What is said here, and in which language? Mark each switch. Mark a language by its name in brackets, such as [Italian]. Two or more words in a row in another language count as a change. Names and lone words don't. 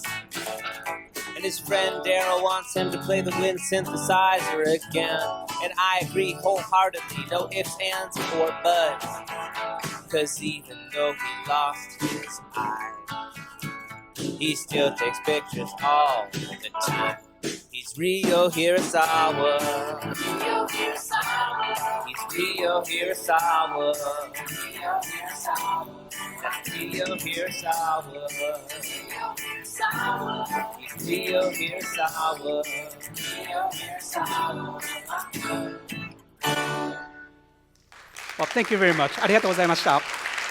[English] And his friend Daryl wants him to play the wind synthesizer again, and I agree wholeheartedly, no ifs, ands, or buts. 'Cause even though he lost his eye, he still takes pictures all the time. He's Ryo Hirosawa, Ryo Hirosawa. He's Ryo Hirosawa, Ryo Hirosawa. That's Ryo Hirosawa, Ryo Hirosawa. He's Ryo Hirosawa, Ryo Hirosawa. Well, thank you very much. [Japanese] ありがとうございました。